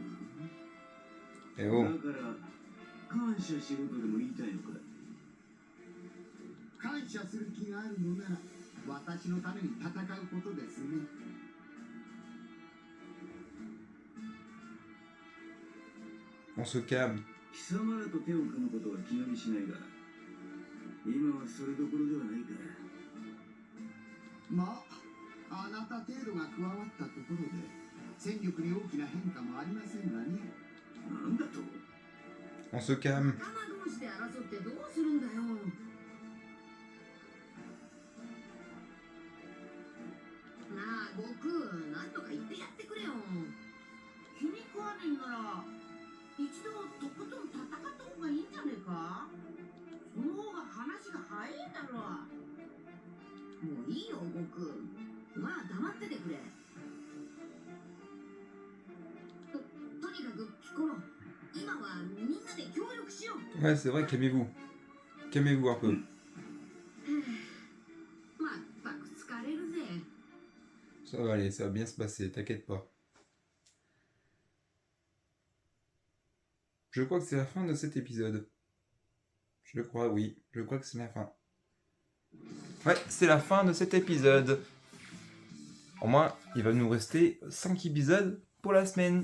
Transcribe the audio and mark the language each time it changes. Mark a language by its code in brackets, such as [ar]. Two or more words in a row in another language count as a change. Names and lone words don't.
[fr] Eh oh. [ja] 感謝する気があるのなら私のために戦うことですね。 [fr] On se calme. [ja] 貴様らと手を組むことは気がみしないが、今はそれどころではないから。まあ、あなた程度が加わったところで戦力に大きな変化もありませんがね。なんだと？ [fr] On se calme. [ja] 仲間同士で争ってどうするんだよ。なあ、悟空、なんとか言ってやってくれよ。気に食わねえんなら一度とことん戦った方がいいんじゃねえか。その方が話が早いだろ。もういいよ、悟空。まあ、黙っててくれ。とにかく、ピコロ。今はみんなで協力しよう。 [fr] Ouais, c'est vrai, calmez-vous. Calmez-vous un peu. [ja] まったく疲れるぜ。 [fr] Ça va aller, ça va bien se passer, t'inquiète pas. Je crois que c'est la fin de cet épisode. Je crois, oui. Je crois que c'est la fin. Ouais, c'est la fin de cet épisode. Au moins, il va nous rester 5 épisodes pour la semaine.